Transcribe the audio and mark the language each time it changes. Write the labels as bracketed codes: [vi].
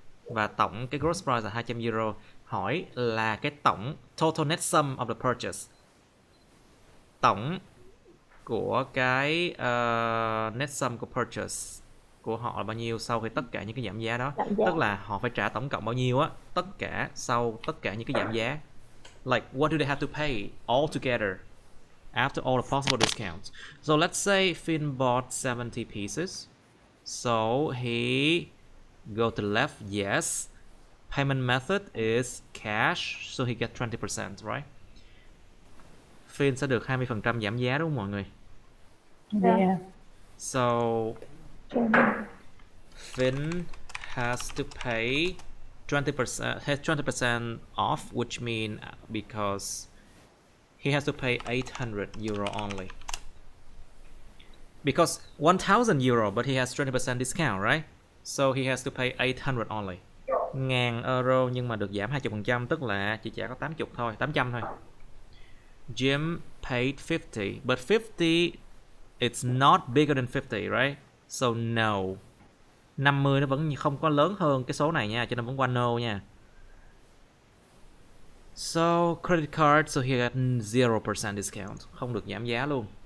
[vi] Và tổng cái gross price là 200 euro. Hỏi là cái tổng [en] total net sum of the purchase. [vi] Tổng của cái net sum của purchase của họ là bao nhiêu sau khi tất cả những cái giảm giá đó. Tức là họ phải trả tổng cộng bao nhiêu á, tất cả sau tất cả những cái giảm giá. [en] Like what do they have to pay all together after all the possible discounts? So let's say Finn bought 70 pieces. So he go to the left, yes. Payment method is cash, so he get 20%, right? [vi] Finn sẽ được 20% giảm giá đúng không mọi người? [en] Yeah. So Finn has to pay 20%, has 20% off, which means because he has to pay 800 euro only. Because 1,000 euro, but he has 20% discount, right? So he has to pay 800 only. [vi] 1.000 euro nhưng mà được giảm 20%, tức là chỉ trả có 80 thôi, 800 thôi. [en] Jim paid 50, but 50 it's not bigger than 50, right? So no. [vi] 50 nó vẫn không có lớn hơn cái số này nha, cho nên vẫn qua no nha. [en] So credit card, so he got 0% discount, [vi] không được giảm giá luôn.